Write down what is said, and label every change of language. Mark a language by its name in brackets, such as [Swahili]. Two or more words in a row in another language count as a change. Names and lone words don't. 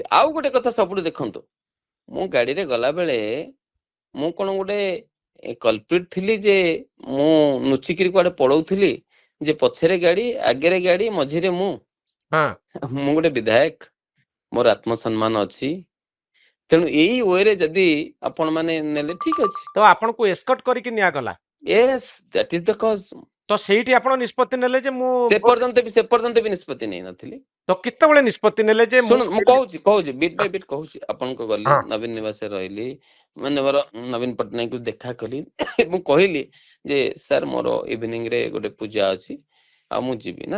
[Odia] ଆଉ ଗୋଟେ କଥା ସବୁଠୁ ଦେଖନ୍ତୁ, ମୁଁ ଗାଡିରେ ଗଲା ବେଳେ ମୁଁ କଣ ଗୋଟେ କଲପ୍ରିଟ ଥିଲି ଯେ ମୁଁ ନୁଚିକିରି କୁଆଡେ ପଳଉଥିଲି ଯେ ପଛରେ ଗାଡି, ଆଗରେ ଗାଡି, ମଝିରେ ମୁଁ ଗୋଟେ ବିଧାୟକ, ମୋର ଆତ୍ମସମ୍ମାନ ଅଛି। ତେଣୁ ଏଇ ୱେରେ ଯଦି ଆପଣ ମାନେ ନେଲେ ଠିକ ଅଛି। ତ ଆପଣଙ୍କୁ ଏସ୍କର୍ଟ କରିକି ନିଆଗଲା? [English] Yes, that is the cause. [Odia] ତ ସେଇଠି ଆପଣ ନିଷ୍ପତ୍ତି ନେଲେ ଯେ ମୁଁ ସେ ପର୍ଯ୍ୟନ୍ତ ବି ନିଷ୍ପତ୍ତି ନେଇ ନଥିଲି। ତ କେତେବେଳେ ନିଷ୍ପତ୍ତି ନେଲେ ଯେ ଶୁଣ, ମୁଁ କହୁଛି [English] bit by bit [Odia] କହୁଛି। ଆପଣଙ୍କୁ ଗଲି, ନବୀନ ନିବାସରେ ରହିଲି, ମାନ୍ୟବର ନବୀନ ପଟ୍ଟନାୟକଙ୍କୁ ଦେଖା କଲି। ମୁଁ କହିଲି ଯେ ସାର୍ ମୋର ଇଭିନିଂ ରେ ଗୋଟେ ପୂଜା ଅଛି, ଆଉ ମୁଁ ଯିବି ନା।